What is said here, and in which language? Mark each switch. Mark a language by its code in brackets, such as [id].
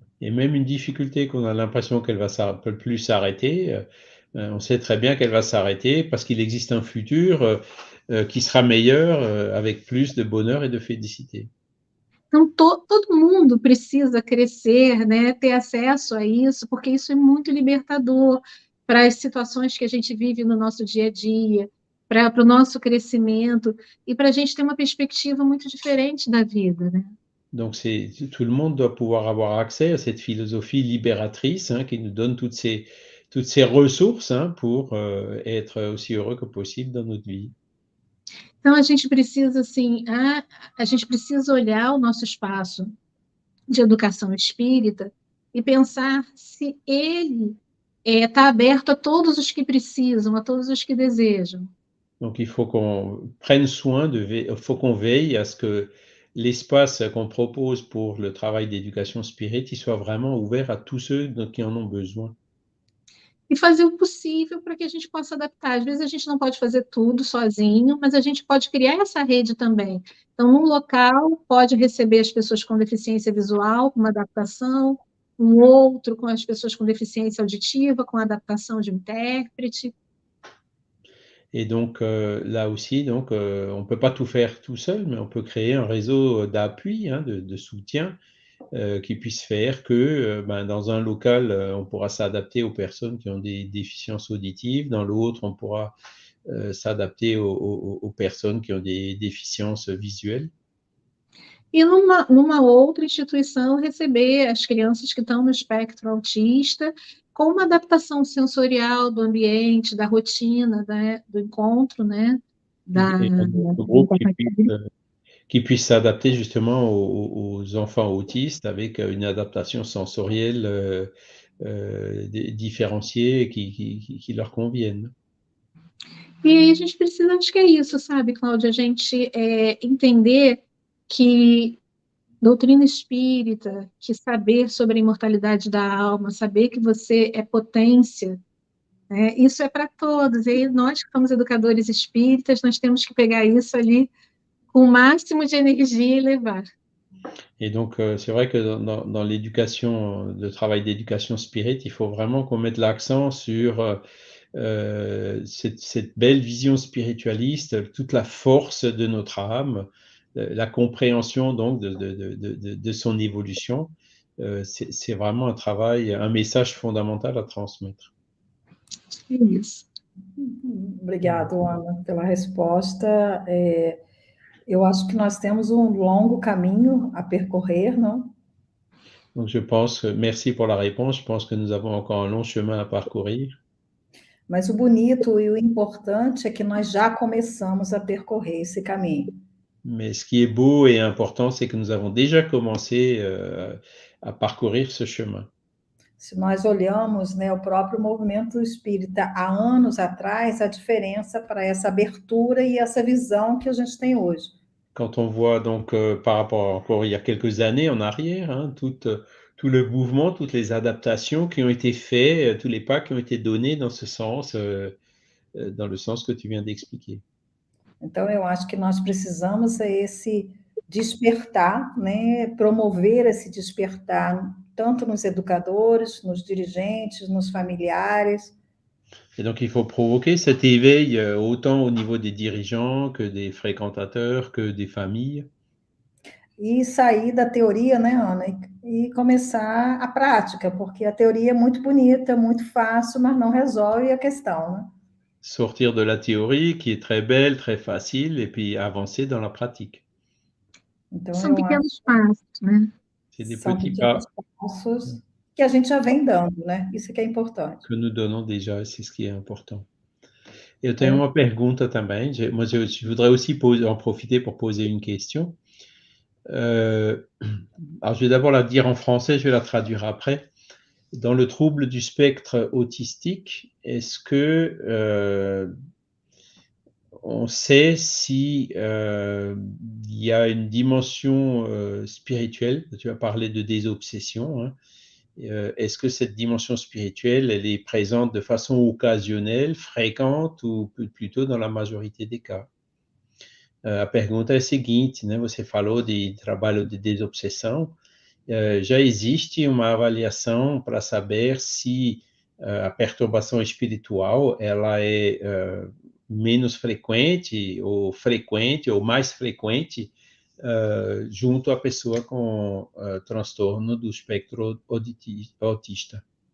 [fr] Et même une difficulté qu'on a l'impression qu'elle peut plus s'arrêter, on sait très bien qu'elle va s'arrêter parce qu'il existe un futur qui sera meilleur avec plus de bonheur et de félicité. [pt] Então, todo mundo precisa crescer, né, ter acesso a isso, porque isso é muito libertador para as situações que a gente vive no nosso dia a dia, para o nosso crescimento, e para a gente ter uma perspectiva muito diferente da vida, né? [fr] Donc tout le monde doit pouvoir avoir accès à cette philosophie libératrice, hein, qui nous donne toutes ces ressources, hein, pour être aussi heureux que possible dans notre vie. [pt] Então, a gente precisa, assim, a gente precisa olhar o nosso espaço de educação espírita e pensar se ele está aberto a todos os que precisam, a todos os que desejam. [fr] Donc il faut qu'on prenne soin, faut qu'on veille à ce que l'espace qu'on propose pour le travail d'éducation spirite, il soit vraiment ouvert à tous ceux qui en ont besoin. [pt] E fazer o possível para que a gente possa adaptar. Às vezes a gente não pode fazer tudo sozinho, mas a gente pode criar essa rede também. Então, num local, pode receber as pessoas com deficiência visual, com uma adaptação, um outro com as pessoas com deficiência auditiva, com adaptação de intérprete. [fr] Et donc là aussi, donc, on ne peut pas tout faire tout seul, mais on peut créer un réseau d'appui, hein, de soutien qui puisse faire que dans un local, on pourra s'adapter aux personnes qui ont des déficiences auditives, dans l'autre, on pourra s'adapter aux personnes qui ont des déficiences visuelles. [pt] E numa outra instituição, receber as crianças que estão no espectro autista com uma adaptação sensorial do ambiente, da rotina, né, do encontro, né? [fr] Un groupe qui puisse s'adapter justement aux enfants autistes avec une adaptation sensorielle différenciée qui leur convienne. [pt] E aí a gente precisa, acho que é isso, sabe, Cláudia? A gente entender que doutrina espírita, que saber sobre a imortalidade da alma, saber que você é potência, né, isso é para todos. E aí nós que somos educadores espíritas, nós temos que pegar isso ali com o máximo de energia e levar. [fr] Et donc, c'est vrai que dans l'éducation, le travail d'éducation spirit, il faut vraiment qu'on mette l'accent sur cette belle vision spiritualiste, toute la force de notre âme, la compréhension donc de son évolution. C'est vraiment un travail, un message fondamental à transmettre. [pt] É isso. Obrigado, Ana, pela resposta. Eu acho que nós temos um longo caminho a percorrer, não? [fr] Donc je pense que, merci pour la réponse, je pense que nous avons encore un long chemin à parcourir. [pt] Mas o bonito e o importante é que nós já começamos a percorrer esse caminho. [fr] Mais ce qui est beau et important, c'est que nous avons déjà commencé à parcourir ce chemin. [pt] Se nós olhamos, né, o próprio movimento espírita há anos atrás, a diferença para essa abertura e essa visão que a gente tem hoje. [fr] quand on voit donc par rapport encore il y a quelques années en arrière, hein, tout le mouvement, toutes les adaptations qui ont été faits, tous les pas qui ont été donnés dans ce sens, dans le sens que tu viens d'expliquer. [pt] Então, eu acho que nós precisamos esse despertar, né? Promover esse despertar, tanto nos educadores, nos dirigentes, nos familiares. [fr] Et donc il faut provoquer cet éveil autant au niveau des dirigeants que des fréquentateurs, que des familles. [pt] E sair da teoria, né, Ana, e começar a prática, porque a teoria é muito bonita, muito fácil, mas não resolve a questão, né? [fr] Sortir de la théorie qui est très belle, très facile, et puis avancer dans la pratique. [pt] Então, São eu acho pequenos passos, né? [fr] C'est des [pt] que são [fr] petits [pt] pequenos [fr] pas [pt] passos que a gente já vem dando, né? Isso que é importante. [fr] que nous donnons déjà, et c'est ce qui est important. [pt] Eu tenho uma pergunta também, [fr] je voudrais aussi en profiter pour poser une question. Alors je vais d'abord la dire en français, je vais la traduire après. Dans le trouble du spectre autistique, est-ce que on sait si il y a une dimension spirituelle? Tu as parlé de désobsession, hein. Est-ce que cette dimension spirituelle, elle est présente de façon occasionnelle, fréquente ou plutôt dans la majorité des cas? [pt] A pergunta é a seguinte, né? Você falou de trabalho de desobsessão. Já existe uma avaliação para saber se a perturbação espiritual ela é menos frequente ou mais frequente junto à pessoa com transtorno do espectro autista?